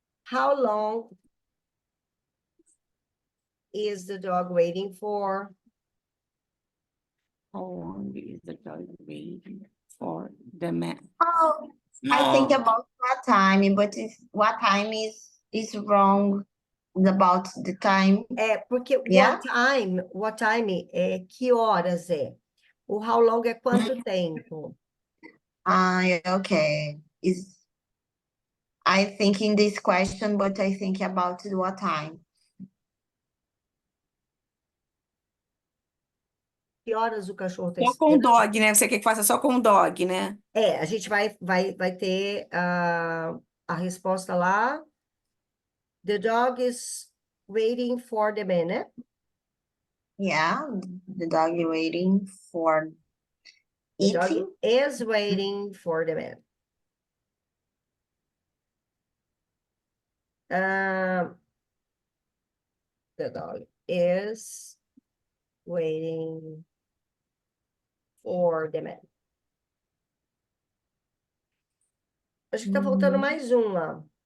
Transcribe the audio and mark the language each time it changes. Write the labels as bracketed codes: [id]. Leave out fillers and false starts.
[en] How long is the dog waiting for? How long is the dog waiting for the man? Oh, I think Oh, about what time, but what time is wrong about the time. [pt] É, porque [en] Yeah? what time [pt] é que horas é? O [en] how long [pt] é quanto tempo? [en] Okay. I think in this question, but I think about what time. [pt] Que horas o cachorro está só com o esperando? dog, né? Você quer que faça só com o dog, né? É, a gente vai ter a resposta lá. [en] The dog is waiting for the man, né? Yeah, the dog waiting for The dog eating. is waiting for the man. The dog is waiting for the man. [pt] Acho que tá faltando mais um lá.